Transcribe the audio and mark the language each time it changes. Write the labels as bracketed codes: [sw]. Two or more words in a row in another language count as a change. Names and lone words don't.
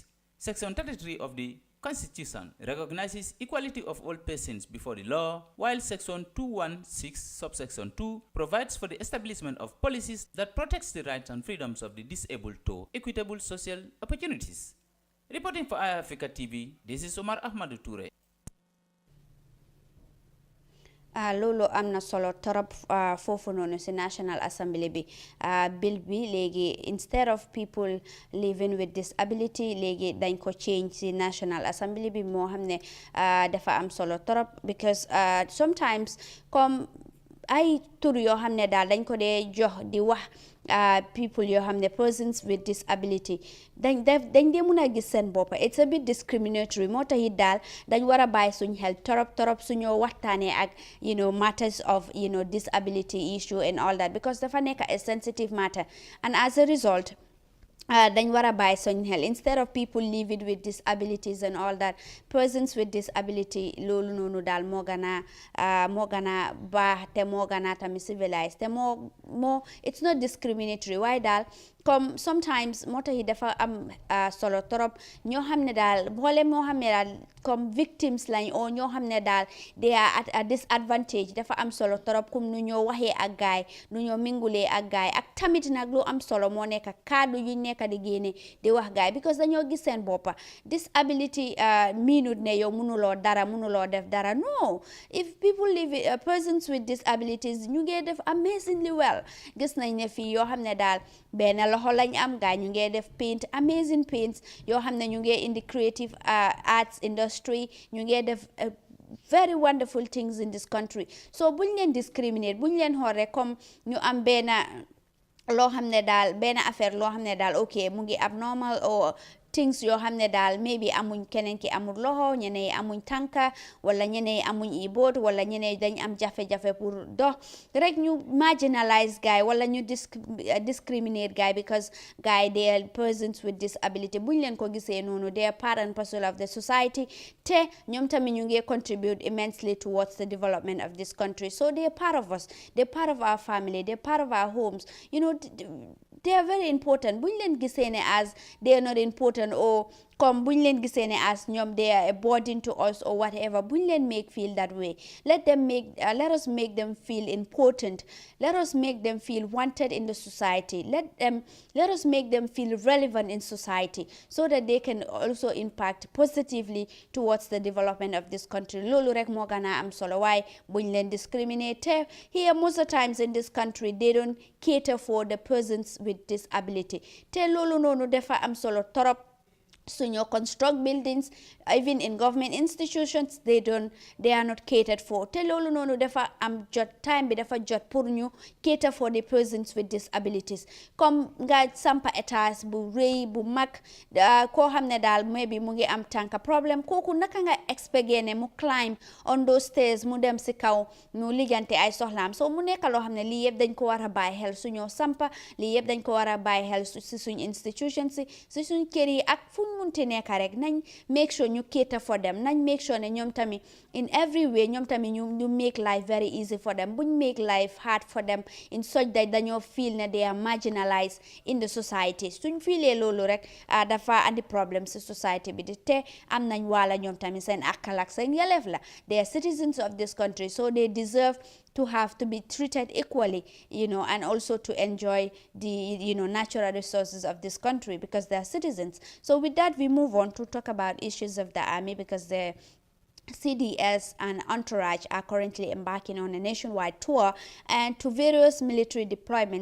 [en] Section 33 of the Constitution recognizes equality of all persons before the law, while Section 216, subsection 2, provides for the establishment of policies that protects the rights and freedoms of the disabled to equitable social opportunities. Reporting for iAfrica TV, this is Omar Ahmadou Toure. [wo] loolu am na solo torop foofu noonu si [en] National Assembly [wo] bi bill bi léegi [en] instead of people living with disability [wo] léegi dañ ko change si [en] National Assembly [wo] bi moo xam ne dafa am solo torop [en] because sometimes [wo] comme ay tur yoo xam ne daal dañ ko dee jox di wax people yoo xam ne [en] persons with disability [wo] dañ dee mun a gis seen bopp [en] it's a bit discriminatory [wo] moo tax it daal dañ war a bàyyi suñ xel torop suñoo waxtaanee ak [en] matters of disability issue and all that because [wo] dafa nekk [en] a sensitive matter and as a result [wo] dañ war a bàyyi soñ xel [en] instead of people living with disabilities and all that, persons with disability [wo] loolu noonu daal moo gën a baax te moo gën a tamit civilized te moo [en] it's not discriminatory [wo] waaye daal comme sometimes moo tax dafa am solo trop ñoo xam ne daal mboolem ñoo xam ne daal comme victims lañ o ñoo xam ne daal [en] they are at a disadvantage [wo] dafa am solo trop comme nu ñoo waxee ak gaay nu ñoo mingulee ak gaay ak tamit nag lu am solo moo nekk kaddu yu nekk di génne di wax gaay because dañoo gis seen boppa disability meanut ne yow mënuloo def dara [en] no, if people live persons with disabilities [wo] ñu ngi def [en] amazingly well. [wo] Gis nañ ne fii yoo xam ne daal benn loxo lañ am gaay ñu ngi def [en] paint amazing paints [wo] yoo xam ne ñu ngi [en] in the creative arts industry [wo] ñu ngi def [en] very wonderful things in this country. [wo] So buñ leen discriminate buñ leen xool rek comme ñu am benn loo xam ne daal benn affaire loo xam ne daal ok mu ngi [en] abnormal or things [wo] yoo xam ne daal maybe amuñ keneen ki amul loxo ñeneen yi amuñ tànka wala ñeneen yi amuñ i boot wala ñeneen yi dañ am jafe-jafe pour dox rek ñu marginalize guy wala ñu discriminate guy because guy [en] they are persons with disability [wo] buñ leen ko gisee noonu [en] they are part and parcel of the society [wo] te ñoom tamit ñu ngi [en] contribute immensely towards the development of this country, so they are part of us, they are part of our family, they are part of our homes, you know. They are very important. [wo] Buñ leen gisee ne [en] as they are not important or comme [wo] buñ leen gisee ne [en] as ñoom they are a burden to us or whatever, [wo] buñ leen [en] make feel that way. Let us make them feel important. Let us make them feel wanted in the society. Let us make them feel relevant in society so that they can also impact positively towards the development of this country. [wo] Loolu rek moo gën a am solo waaye buñ leen discriminate. [en] Here most of the times in this country they don't cater for the persons with disability. [wo] Te loolu noonu dafa am solo torop. [en] So you construct buildings, even in government institutions, they are not catered for. [wo] Te lolu nonu dafa am jot time bi dafa jot pour ñu [en] cater for the persons with disabilities. [wo] Comme nga sampa etas bu rëy bu mag koo xam ne daal maybe mu ngi am tànka problème kooku naka nga expect ne mu [en] climb on those stairs [wo] mu dem si kaw mu lijjante ay soxlaam. So mu nekk loo xam ne lii yëpp dañ ko war a bàyyi xel suñoo sampa lii yëpp dañ ko war a bàyyi xel si suñ institutions si suñ kër yi ak fu munti nekk rek nañ [en] make sure [wo] ñu [en] cater for them, [wo] nañ [en] make sure [wo] ne ñoom tamit [en] in every way [wo] ñoom tamit ñu [en] make life very easy for them, [wo] buñ [en] make life hard for them in such that [wo] dañoo feel ne [en] they are marginalized in the society. [wo] Suñ feelee loolu rek dafa andi problem si society bi di te am nañ wala ñoom tamit seen àq ak seen yelleef la. [en] They are citizens of this country, so they deserve to have to be treated equally, and also to enjoy the, natural resources of this country because they are citizens. So with that, we move on to talk about issues of the army because the CDS and entourage are currently embarking on a nationwide tour and to various military deployments.